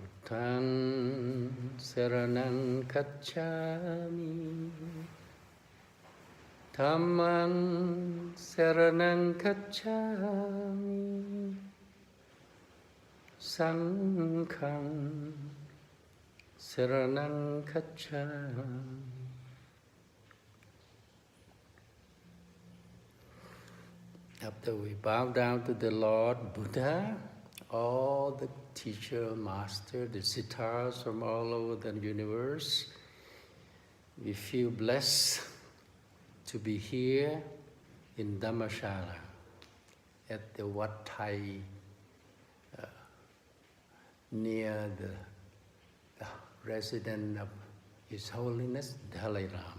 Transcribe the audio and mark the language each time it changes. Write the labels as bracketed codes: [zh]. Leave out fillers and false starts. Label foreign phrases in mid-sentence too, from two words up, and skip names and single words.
[pi] พุทธัง Saraṇaṃ Gacchāmi Dhammaṃ Saraṇaṃ Gacchāmi Saṅgham Saraṇaṃ Gacchāmi. [en] After we bow down to the Lord Buddha, all the teacher, master, the siddhas from all over the universe, we feel blessed to be here in Dhammachala at the Wat Thai, near the residence of His Holiness Dalai Lama.